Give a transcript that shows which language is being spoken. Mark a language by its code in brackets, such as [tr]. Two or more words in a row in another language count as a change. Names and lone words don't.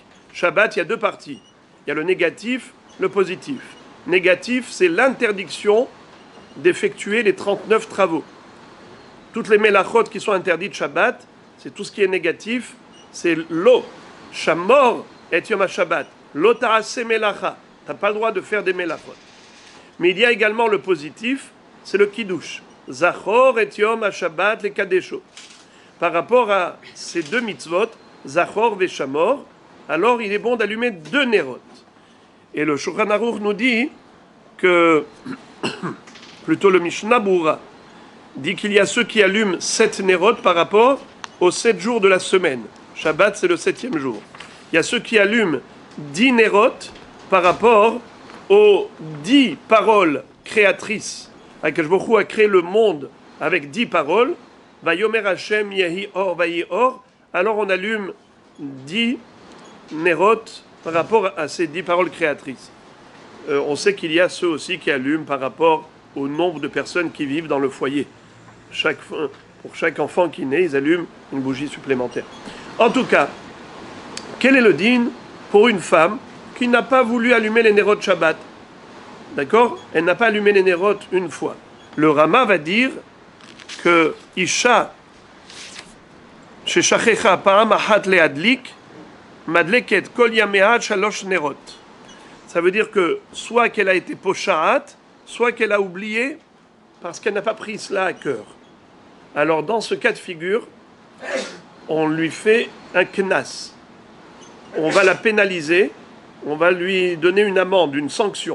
[fr] Shabbat, il y a deux parties. Il y a le négatif, le positif. Négatif, c'est l'interdiction d'effectuer les 39 travaux. Toutes les melachot qui sont interdites Shabbat, c'est tout ce qui est négatif, c'est [he] לא שמור את יום השבת. לא תעשה מלאכה. [fr] Tu n'as pas le droit de faire des melachot. Mais il y a également le positif, c'est le kiddush. [he] זכור את יום השבת לקדשו. [fr] Par rapport à ces deux mitzvot, Zachor et Shamor, alors il est bon d'allumer deux Nerot. Et le Shulchan Aruch nous dit que, plutôt le Mishnah Berurah, dit qu'il y a ceux qui allument 7 Nerot par rapport aux 7 jours de la semaine. Shabbat, c'est le 7e jour. Il y a ceux qui allument 10 Nerot par rapport aux 10 paroles créatrices. [he] הקדוש ברוך הוא [fr] a créé le monde avec 10 paroles. [he] ויאמר השם יהי אור ויהי אור. [fr] Alors on allume 10 Nerot par rapport à ces 10 paroles créatrices. On sait qu'il y a ceux aussi qui allument par rapport au nombre de personnes qui vivent dans le foyer. Pour chaque enfant qui naît, ils allument une bougie supplémentaire. En tout cas, quel est le din pour une femme qui n'a pas voulu allumer les [he] נרות שבת? [fr] D'accord? Elle n'a pas allumé les Nerot une fois. Le Rama va dire que [he] אשה ששכחה פעם אחת להדליק מדלקת כל ימיה שלש נרות. [fr] Ça veut dire que soit qu'elle a été posha'at, soit qu'elle a oublié parce qu'elle n'a pas pris cela à cœur. Alors dans ce cas de figure, on lui fait un knas. On va la pénaliser, on va lui donner une amende, une sanction.